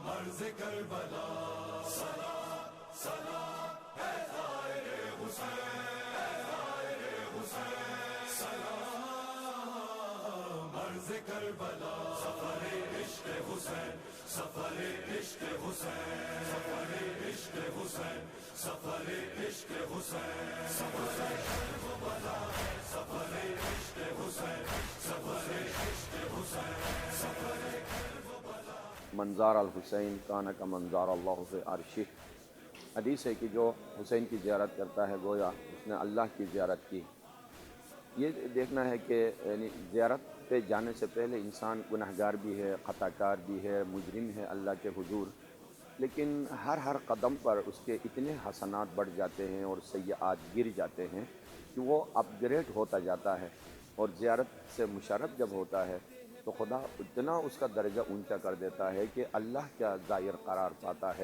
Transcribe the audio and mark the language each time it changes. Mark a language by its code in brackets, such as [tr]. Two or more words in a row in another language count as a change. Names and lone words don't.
[ur] مرز کربلا سلام سلام اے زائر حسین اے زائر حسین سلام مرز کربلا سفر عشق حسین سفر عشق حسین سفر عشق حسین سفر عشق حسین سفر کربلا سفر عشق حسین سفر عشق حسین سفر کربلا [ar] منظار الحسین کان کا منظار اللہ فی عرشہ۔ [ur] حدیث ہے کہ جو حسین کی زیارت کرتا ہے گویا اس نے اللہ کی زیارت کی۔ یہ دیکھنا ہے کہ یعنی زیارت پہ جانے سے پہلے انسان گنہگار بھی ہے، خطا کار بھی ہے، مجرم ہے اللہ کے حضور، لیکن ہر قدم پر اس کے اتنے حسنات بڑھ جاتے ہیں اور سیئات گر جاتے ہیں کہ وہ اپ گریڈ ہوتا جاتا ہے، اور زیارت سے مشرف جب ہوتا ہے تو خدا اتنا اس کا درجہ اونچا کر دیتا ہے کہ اللہ کا زائر قرار پاتا ہے۔